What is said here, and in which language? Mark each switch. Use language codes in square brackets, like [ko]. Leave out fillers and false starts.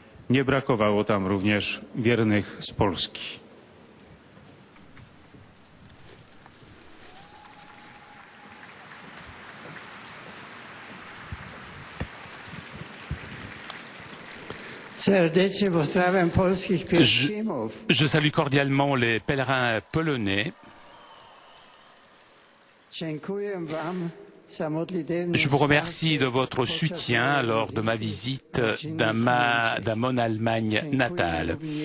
[pl] Nie brakowało tam również wiernych z Polski. Serdecznie pozdrawiam polskich pielgrzymów. [fr] Je salue cordialement les pèlerins polonais. [pl] Dziękuję wam za modlitewne [fr] Je vous remercie de votre soutien lors de ma visite dans mon Allemagne natale.